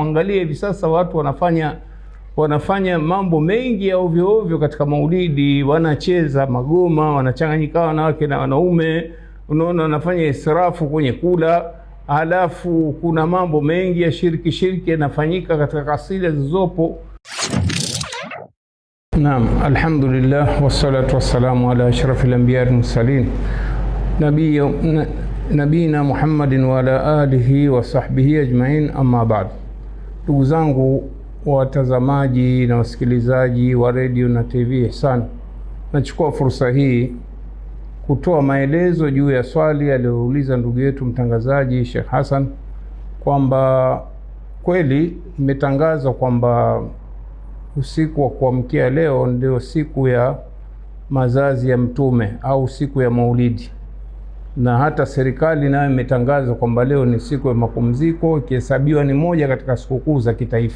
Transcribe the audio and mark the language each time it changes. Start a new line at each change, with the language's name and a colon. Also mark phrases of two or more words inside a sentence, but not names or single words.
Swahili: Angalia hivi sasa watu wanafanya mambo mengi ya ovyo ovyo katika Maulidi, wanacheza magoma, wanachanganyika wanawake na wanaume, unaona, wanafanya israfu kwenye kula. Halafu kuna mambo mengi ya shirki yanafanyika katika kasida zilizopo. Naam,
Arabic: الحمد لله والصلاة والسلام على أشرف الأنبياء والمرسلين نبينا محمد وعلى آله وصحبه أجمعين، أما بعد.
Swahili: Ndugu zangu watazamaji na wasikilizaji wa radio na TV Ihsan, nachukua fursa hii kutoa maelezo juu ya swali aliyouliza ndugu yetu mtangazaji Sheikh Hassan, kwamba kweli imetangazwa kwamba usiku wa kuamkia leo ndio siku ya mazazi ya Mtume au siku ya Maulidi, na hata serikali nayo imetangaza kwamba leo ni siku ya mapumziko, ikihesabiwa ni moja katika sikukuu za kitaifa.